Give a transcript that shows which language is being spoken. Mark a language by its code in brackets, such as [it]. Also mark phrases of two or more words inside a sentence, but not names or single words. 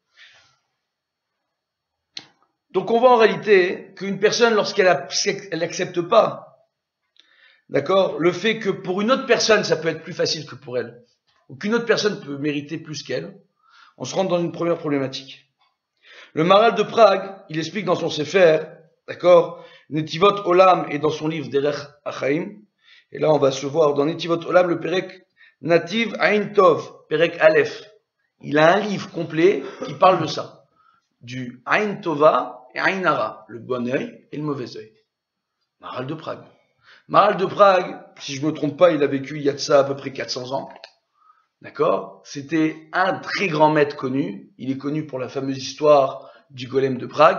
[fr] Donc, on voit en réalité qu'une personne, lorsqu'elle n'accepte pas, d'accord, le fait que pour une autre personne, ça peut être plus facile que pour elle, ou qu'une autre personne peut mériter plus qu'elle, on se rend dans une première problématique. Le Maharal de Prague, il explique dans son Sefer, d'accord, Netivot Olam et dans son livre Derech Achaim, et là on va se voir dans Netivot Olam le [he] פרק נתיב עין טוב פרק א. [fr] Il a un livre complet qui parle de ça, du [he] עין טובה [fr] et [he] עין הרע, [fr] le bon œil et le mauvais œil. Maharal de Prague. Maharal de Prague, si je me trompe pas, il a vécu il y a de ça à peu près 400 ans. D'accord? C'était un très grand maître connu. Il est connu pour la fameuse histoire du golem de Prague.